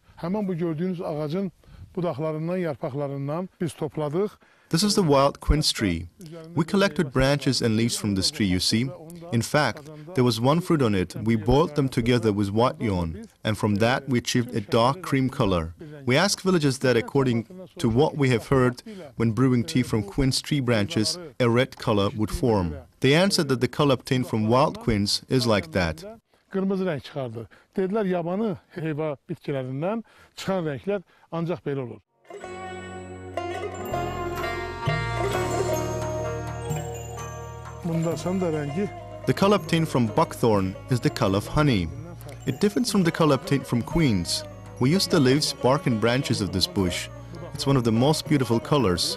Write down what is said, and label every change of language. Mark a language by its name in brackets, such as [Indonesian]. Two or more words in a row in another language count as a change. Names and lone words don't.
[Azerbaijani] Həmin bu gördüyünüz ağacın budaqlarından, yarpaqlarından biz topladıq. [English] This is the wild quince tree. We collected branches and leaves from this tree, you see. In fact, there was one fruit on it. We boiled them together with white yarn, and from that we achieved a dark cream color. We asked villagers that according to what we have heard, when brewing tea from quince tree branches, a red color would form. They answered that the color obtained from wild quince is like that. [Azerbaijani] Qırmızı rəng çıxardı. Dedilər, yabanı heyva bitkilərindən çıxan rənglər ancaq belə olur. Bundasan da rəngi. [English] The color obtained from buckthorn is the color of honey. It differs from the color obtained from quince. We use the leaves, bark and branches of this bush. It's one of the most beautiful colors.